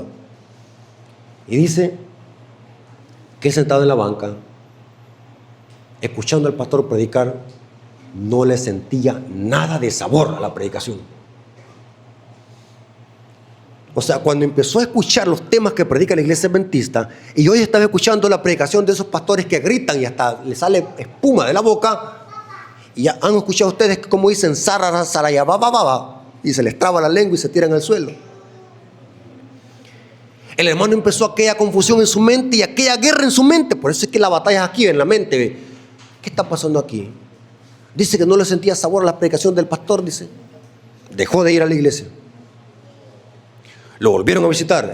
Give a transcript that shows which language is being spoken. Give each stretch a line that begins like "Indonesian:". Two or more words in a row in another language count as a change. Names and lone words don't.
Spanish: Y dice que sentado en la banca, escuchando al pastor predicar, no le sentía nada de sabor a la predicación. O sea, cuando empezó a escuchar los temas que predica la iglesia adventista, y hoy estaba escuchando la predicación de esos pastores que gritan y hasta le sale espuma de la boca, y ya han escuchado ustedes como dicen sarara, saraya, ba, ba, ba, ba, y se les traba la lengua y se tiran al suelo. El hermano empezó aquella confusión en su mente y aquella guerra en su mente. Por eso es que la batalla es aquí en la mente. ¿Qué está pasando aquí? Dice que no le sentía sabor a la predicación del pastor, dice. Dejó de ir a la iglesia. Lo volvieron a visitar.